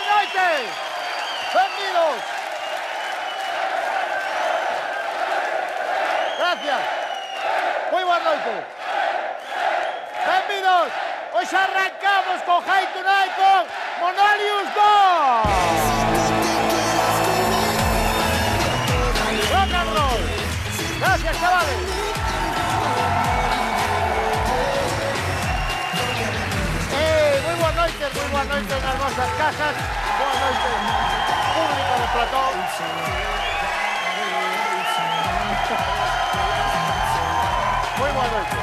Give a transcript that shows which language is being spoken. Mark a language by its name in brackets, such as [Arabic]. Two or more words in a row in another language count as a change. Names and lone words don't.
[Galician] noites! Benvidos! Gracias. Moi boas noites. Benvidos! Hoxe arrancamos con High Tonight con Monolius 2! [English] Rock and roll! [Galician] Gracias, chavales! Moi boas noites nas vosas casas. Boas noites, público do plató. Moi boas noites.